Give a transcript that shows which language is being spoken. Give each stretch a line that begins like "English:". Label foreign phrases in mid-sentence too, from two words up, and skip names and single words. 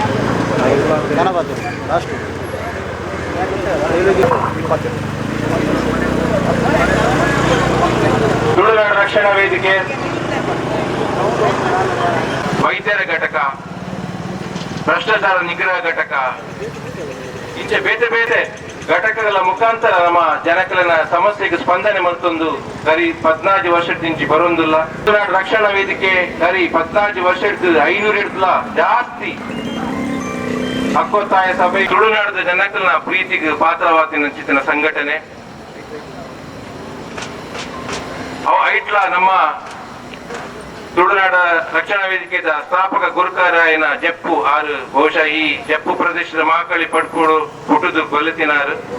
Tulu: ತುಳುನಾಡ ರಕ್ಷಣಾ ವೇದಿಕೆ, ವೈದ್ಯರ ಘಟಕ, ಭ್ರಷ್ಟಾಚಾರ ನಿಗ್ರಹ ಘಟಕ, ಇಂಚೆ ಬೇತೆ ಬೇತೆ ಘಟಕಗಳ ಮುಖಾಂತರ ನಮ್ಮ ಜನಕಲಿನ ಸಮಸ್ಯೆಗೆ ಸ್ಪಂದನೆ ಮಲ್ತೊಂದು ಕರಿ 14 ವರ್ಷದಿಂಚಿ ಬರೋದಿಲ್ಲ. ತುಳುನಾಡ ರಕ್ಷಣಾ ವೇದಿಕೆ ಕರಿ 14 ವರ್ಷ 500 ಜಾಸ್ತಿ ಹಕ್ಕೊತ್ತಾಯ ಸಭೆ ತುಳುನಾಡದ ಜನಕಲ್ನ ಪ್ರೀತಿಗೆ ಪಾತ್ರವಾದ ಚಿತ್ರ ಸಂಘಟನೆ ಅವು ಐಟ್ಲ ನಮ್ಮ ತುಳುನಾಡ ರಕ್ಷಣಾ ವೇದಿಕೆಯ ಸ್ಥಾಪಕ ಗುರುಕಾರಾಯನ ಜಪ್ಪು ಆರು ಬಹುಶಃ ಈ ಜಪ್ಪು ಪ್ರದೇಶದ ಮಹಾಕಾಳಿ ಪಡ್ಕೋಡು ಹುಟ್ಟುದು ಕೊಲೆತಿನಾರು